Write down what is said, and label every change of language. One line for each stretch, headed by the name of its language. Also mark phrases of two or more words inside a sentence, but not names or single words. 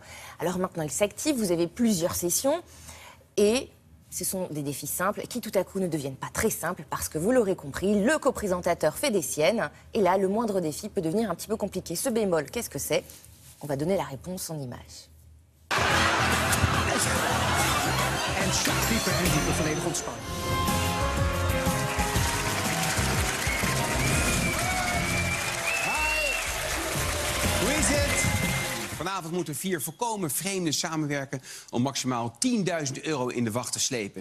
French: Alors maintenant, il s'active, vous avez plusieurs sessions et ce sont des défis simples qui tout à coup ne deviennent pas très simples parce que vous l'aurez compris, le co-présentateur fait des siennes et là, le moindre défi peut devenir un petit peu compliqué. Ce bémol, qu'est-ce que c'est ? On va donner la réponse en images.
Dutch: En zacht dieper en dieper, volledig ontspannen. Hi, hoe is het? Vanavond moeten 4 volkomen vreemden samenwerken om maximaal €10.000 in de wacht te slepen.